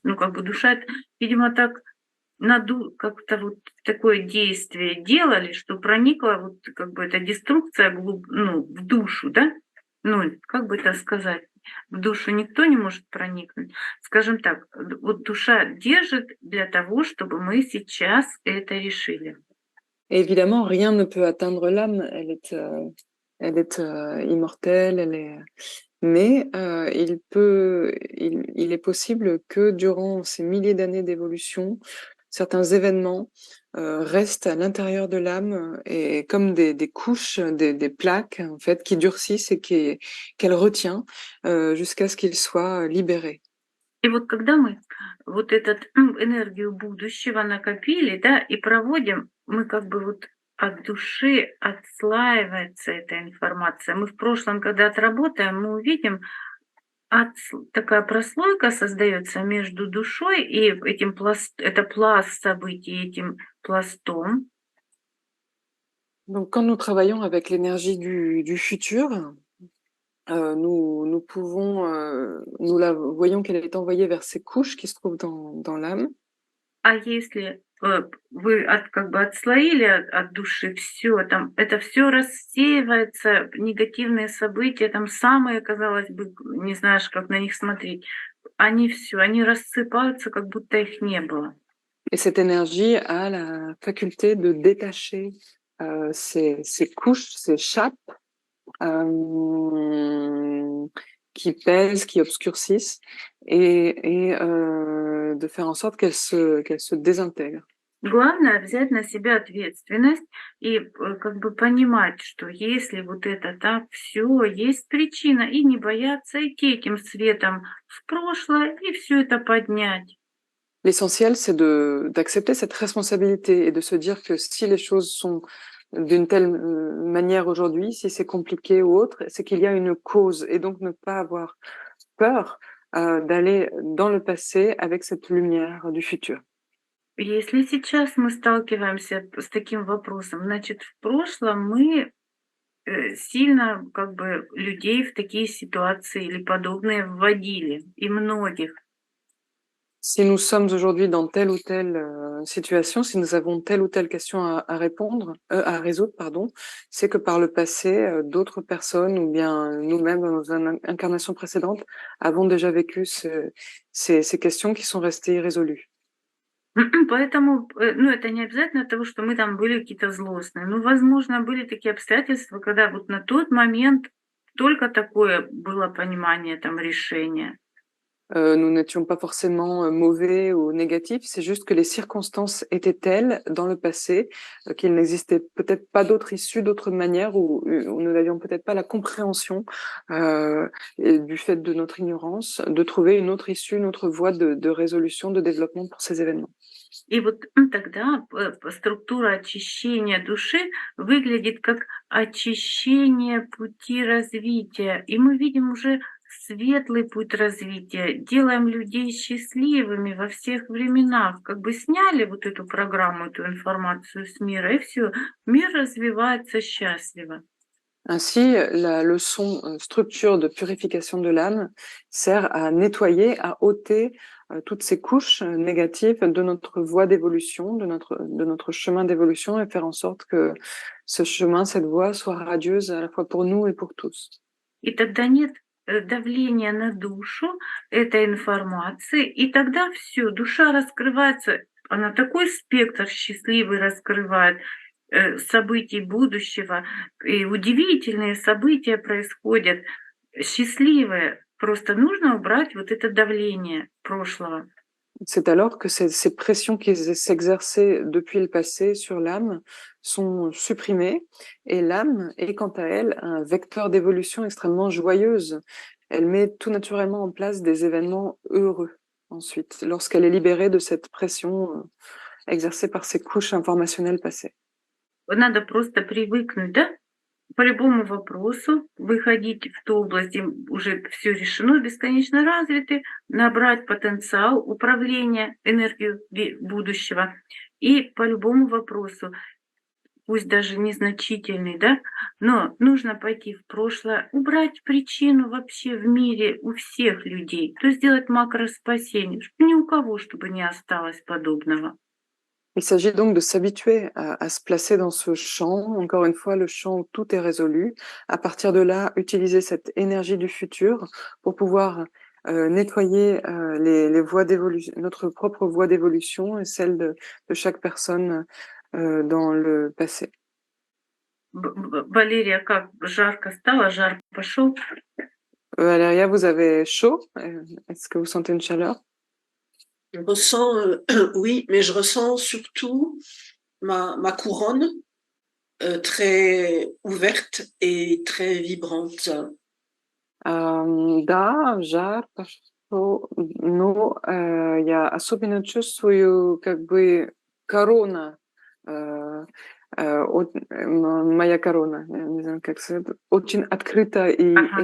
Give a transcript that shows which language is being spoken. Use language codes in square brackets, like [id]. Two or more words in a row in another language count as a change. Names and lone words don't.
[ru] Ну, как бы душа, это, видимо, так как-то вот такое действие делали, что проникла вот как бы эта деструкция ну, в душу, да? Ну, как бы это сказать? В душу никто не может проникнуть. Скажем так, вот душа держит для того, чтобы мы сейчас это решили. [fr] Et évidemment, rien ne peut atteindre l'âme. Elle est immortelle. Mais il est possible que durant ces milliers d'années d'évolution, certains événements restent à l'intérieur de l'âme et comme des couches, des plaques en fait qui durcissent et qu'elle retient jusqu'à ce qu'ils soient libérés. [ru] И вот когда мы вот этот энергию будущего накопили, да, и проводим, мы как бы вот от души отслаивается эта информация. Мы в прошлом, когда отработаем, мы увидим, такая прослойка создается между душой и этим это пласт событий, этим пластом. [fr] Donc quand nous travaillons avec l'énergie du futur, nous pouvons, nous la voyons qu'elle est envoyée vers ces couches qui se trouvent dans l'âme. [ru] А если вы как бы отслоили от души все, там это все рассеивается, негативные события, там самые, казалось бы, не знаешь, как на них смотреть. Они все, они рассыпаются, как будто их не было. [fr] Et cette énergie a la faculté de détacher ces couches, ces chape qui pèsent, qui obscurcissent et de faire en sorte qu'elles se désintègrent. [ru] Главное взять на себя ответственность и как бы понимать, что если вот это так, все, есть причина, и не бояться идти этим светом в прошлое и все это поднять. [fr] L'essentiel, c'est d'accepter cette responsabilité et de se dire que si les choses sont d'une telle manière aujourd'hui, si c'est compliqué ou autre, c'est qu'il y a une cause et donc ne pas avoir peur d'aller dans le passé avec cette lumière du futur. [ru] Если сейчас мы сталкиваемся с таким вопросом, значит, в прошлом мы сильно как бы людей в такие ситуации или подобные вводили, и многих. [fr] Si nous sommes aujourd'hui dans telle ou telle situation, si nous avons telle ou telle question à résoudre, pardon, c'est que par le passé, d'autres personnes ou bien nous-mêmes dans nos incarnations précédentes avons déjà vécu ces questions qui sont restées irrésolues. [ru] Поэтому, ну, это не обязательно того, что мы там были какие-то злостные. Ну, возможно, были такие обстоятельства, когда вот на тот момент только такое было понимание там решения. [fr] Nous n'étions pas forcément mauvais ou négatifs, c'est juste que les circonstances étaient telles dans le passé qu'il n'existait peut-être pas d'autre issue, d'autre manière, ou nous n'avions peut-être pas la compréhension du fait de notre ignorance de trouver une autre issue, une autre voie de résolution, de développement pour ces événements. [ru] И вот тогда структура очищения души выглядит как очищение пути развития. И мы видим уже светлый путь развития, делаем людей счастливыми во всех временах. Как бы сняли вот эту программу, эту информацию с мира, и все, мир развивается счастливо. [fr] Ainsi, la leçon structure de purification de l'âme sert à nettoyer, à ôter toutes ces couches négatives de notre voie d'évolution, de notre chemin d'évolution, et faire en sorte que ce chemin, cette voie soit radieuse à la fois pour nous et pour tous. [ru] И тогда нет давления на душу этой информации, и тогда все, душа раскрывается, она такой спектр счастливый раскрывает событий будущего, и удивительные события происходят, счастливые. Просто нужно убрать вот это давление прошлого. [fr] C'est alors que ces pressions qui s'exerçaient depuis le passé sur l'âme sont supprimées, et l'âme est quant à elle un vecteur d'évolution extrêmement joyeuse. Elle met tout naturellement en place des événements heureux ensuite, lorsqu'elle est libérée de cette pression exercée par ces couches informationnelles passées. [ru] Надо просто привыкнуть, да, по любому вопросу выходить в ту область, где уже все решено, бесконечно развиты, набрать потенциал управления энергией будущего. И по любому вопросу, пусть даже незначительный, да, но нужно пойти в прошлое, убрать причину вообще в мире у всех людей, то есть сделать макроспасение, ни у кого чтобы не осталось подобного. [fr] Il s'agit donc de s'habituer à se placer dans ce champ, encore une fois, le champ où tout est résolu. À partir de là, utiliser cette énergie du futur pour pouvoir nettoyer les voies d'évolution, notre propre voie d'évolution et celle de chaque personne dans le passé. [ru] Валерия, как жарко стало, жар пошел. [fr] Valéria, vous avez chaud? Est-ce que vous sentez une chaleur? Je ressens, oui, mais je ressens surtout ma couronne très ouverte et très vibrante. [ru] Да, жар пошел, но я особенно чувствую, как бы корона, моя корона, я не знаю, как сказать, очень открыта и Ага.